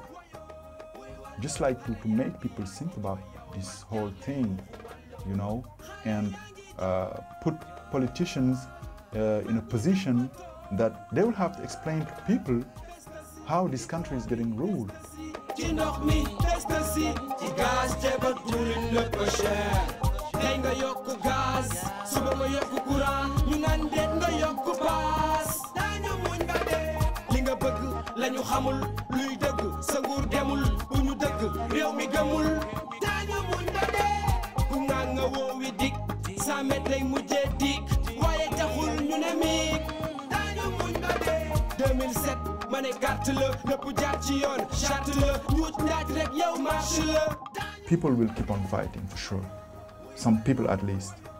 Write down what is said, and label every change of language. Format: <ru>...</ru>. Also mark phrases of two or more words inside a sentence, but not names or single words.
<en>Just like to make people think about this whole thing, you know, and put politicians in a position that they will have to explain to people how this country is getting ruled.</en> <wo>lañu xamul luy dëgg sa nguur demul bu ñu dëgg réew mi gëmul dañu muñ ba dee ku nga woowi dik 100 mètres lay mujjee dik waaye taxul ñu ne miig dañu muñ ba dee 2007 ma ne carte la lépp jaar ci yoon charte la ñuut ndaaj rek yow marche la.</wo> <en>People will keep on fighting for sure. Some people at least.</en>